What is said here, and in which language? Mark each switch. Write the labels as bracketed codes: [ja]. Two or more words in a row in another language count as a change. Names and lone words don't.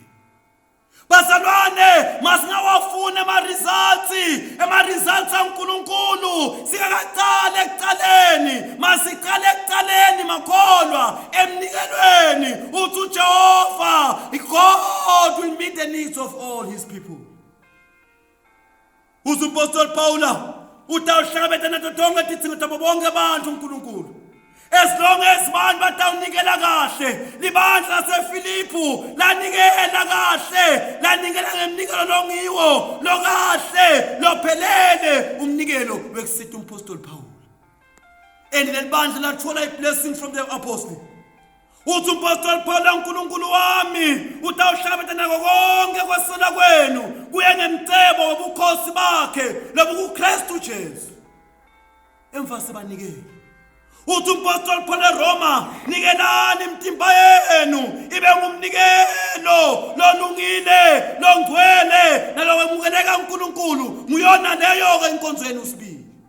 [ss] Bazalwane masingawafuna ema-results kaNkulunkulu singakaqali ekuqaleni masiqale ekuqaleni makholwa emnikelweni uthi uJehova [en] God will meet the needs of all his people. [ss] Umpostoli Paula utawuhlangabetana nazo zonke tidzingo tabo bonke abantu uNkulunkulu. [en] As long as [ss] abantu batawunikela kahle, libandla laseFilipi lanikela kahle, lanikela ngemnikelo longiwo, lokahle, lophelele umnikelo wekusitha umpostoli Paul. And lelibandla lathola iblessing [en] from the apostle. [ss] Uthi umpostoli Paul uNkulunkulu wami utawuhlangabetana konke kwesona kwenu kuye ngemcebo wobukhosi bakhe lobuKristu Jesu. Emfase banikele. Uthi umpostoli Paul eRoma nikelani imtimba yenu ibe ngumnikelo lolungile longcwele nalowemukeleka uNkulunkulu nguyona leyo ke inkonzo yenu sibili.